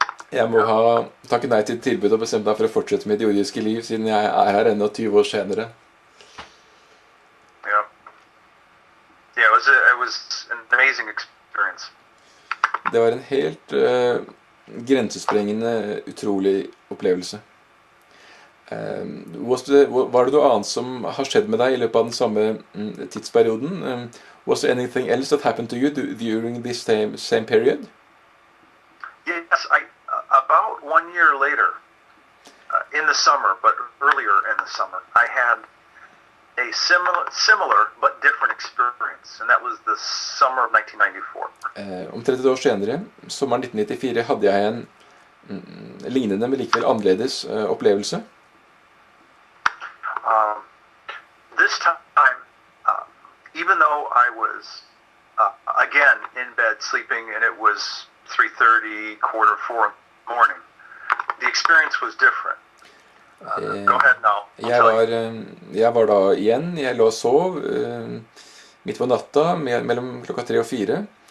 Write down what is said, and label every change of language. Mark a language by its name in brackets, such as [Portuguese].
[Norwegian] Jeg må ha takket nei til tilbud og bestemt meg for å fortsette med det jordiske liv, siden jeg her enda 20 år senere. [English] Yeah, it was an amazing experience. [Norwegian] Det var en helt grensesprengende, utrolig opplevelse. Var det noe annet som har skjedd med deg i løpet av den samme tidsperioden? [English] Was there anything else that happened to you during this same period? Yes, about 1 year later, in the summer, but earlier in the summer, I had a similar but different experience, and that was the summer of 1994. [Norwegian] Om 30 år senere, sommeren 1994, hadde jeg en lignende, men likevel annerledes opplevelse. [English] This time, even though I was again in bed sleeping, and it was 3:30, 3:45 in the morning, the experience was different. Go ahead now. [Norwegian] Jeg var da igjen, jeg lå og sov midt på natta, mellom klokka 3 og 4.